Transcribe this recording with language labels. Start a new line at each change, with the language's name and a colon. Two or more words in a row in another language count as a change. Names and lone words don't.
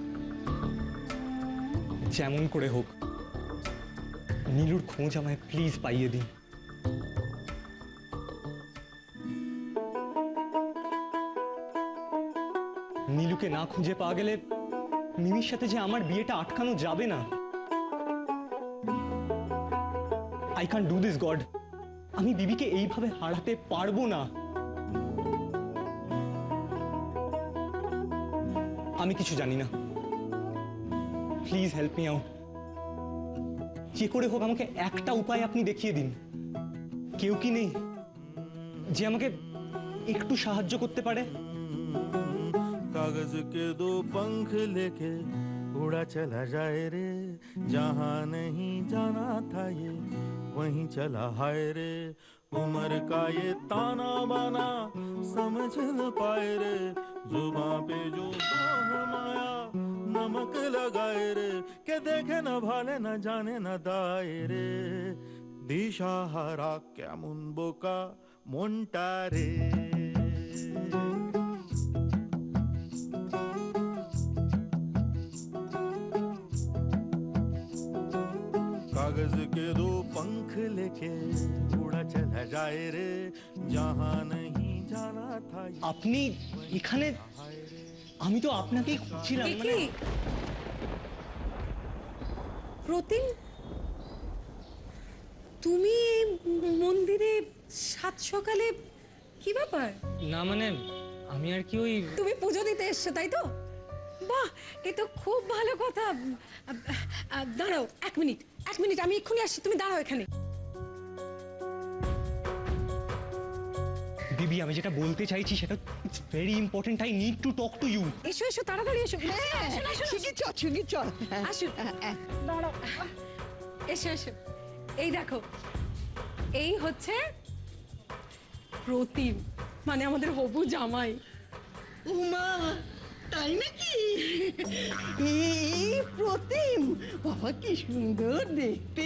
Bangla: যেমন করে হোক নীলুর খোঁজ আমায় প্লিজ পাইয়ে দিন। নীলুকে না খুঁজে পাওয়া গেলে মিমির সাথে যে আমার বিয়েটা আটকানো যাবে না।
English: I can do this God.
Bangla: আমি বিবিকে এইভাবে হারাতে পারবো না। আমি কিছু জানি না,
English: please help me out.
Bangla: যে করে হোক আমাকে একটা উপায় আপনি দেখিয়ে দিন। কেউ কি নেই যে আমাকে একটু সাহায্য করতে পারে?
Hindi: कागज के दो पंख लेके उड़ा चला जाए रे, जहां नहीं जाना था ये वहीं चला हाय रे, उम्र का ये ताना बाना समझ न पाए रे, जुबां पे जो है माया नमक लगाए रे, के देखे न भाले न जाने न दाए रे,
Bangla: দিশাহারা কেমন বোকা মনটা রে।
Hindi: कागज के दो पंख लेके उड़ा चला जाए रे, जहां नहीं जाना था
Bangla: আপনি এখানে? আমি তো আপনাকেই খুঁজছিলাম। কি প্রতিম, তুমি এই মন্দিরে সাত সকালে কি ব্যাপার? না মানে আমি আর কি ওই তুমি পুজো দিতে এসছো তাই তো? বাহ, এ তো খুব ভালো কথা। দাঁড়াও এক মিনিট, আমি এক্ষুনি আসছি, তুমি দাঁড়াও এখানে। দিদি, আমি যেটা বলতে চাইছি সেটা
English: it's very important, I need to talk to you.
Bangla: এসো এসো, তাড়াতাড়ি এসো। আসুন, দাঁড়াও, এসো এসো। এই দেখো, এই হচ্ছে প্রতিম, মানে আমাদের হবু জামাই। উমা, তাই নাকি? এই প্রতিম, বাবা কি সুন্দর দেখতে।